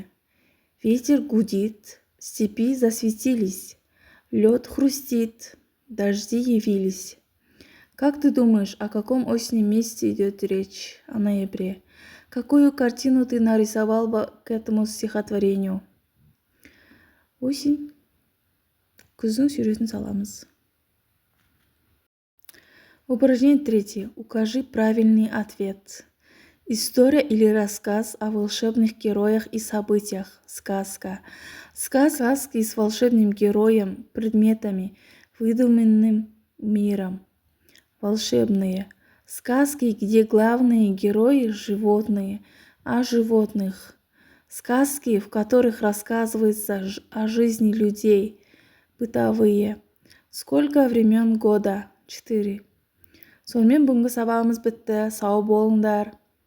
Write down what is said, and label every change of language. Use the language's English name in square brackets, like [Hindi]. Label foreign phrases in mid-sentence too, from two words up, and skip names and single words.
[Russian] Ветер гудит, степи засветились, лед хрустит, дожди явились. Как ты думаешь, о каком осеннем месяце идет речь? О ноябре. Какую картину ты нарисовал бы к этому стихотворению? Осень. [Kazakh] Күздің суретін саламыз. [Russian] Упражнение третье. Укажи правильный ответ. История или рассказ о волшебных героях и событиях. Сказка. Сказки с волшебным героем, предметами, выдуманным миром. Волшебные. Сказки, где главные герои – животные, о животных. Сказки, в которых рассказывается о жизни людей. Бытовые. Сколько времен года? 4. [Kazakh] Сонымен бүгінгі сабағымыз бітті. Сау болыңдар.